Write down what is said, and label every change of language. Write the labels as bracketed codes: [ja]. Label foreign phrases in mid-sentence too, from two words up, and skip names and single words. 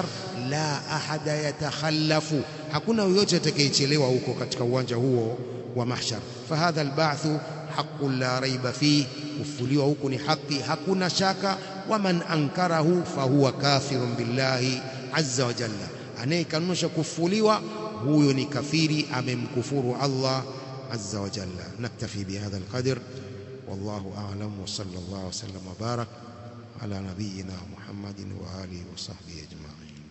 [ar] لا أحد يتخلف, [sw] hakuna yoyote atakayechelewa huko katika uwanja huo wa mahshar. [ar] فهذا البعث حق لا ريب فيه, [sw] kufufuliwa huko ni haki, hakuna shaka. [ar] ومن أنكره فهو كافر بالله عز وجل, [sw] anayekanusha kufufuliwa huyo ni kafiri, amemkufuru [ar] الله عز وجل. نكتفي بهذا القدر، والله أعلم، وصلى الله وسلم وبارك على نبينا محمد وآله وصحبه أجمعين.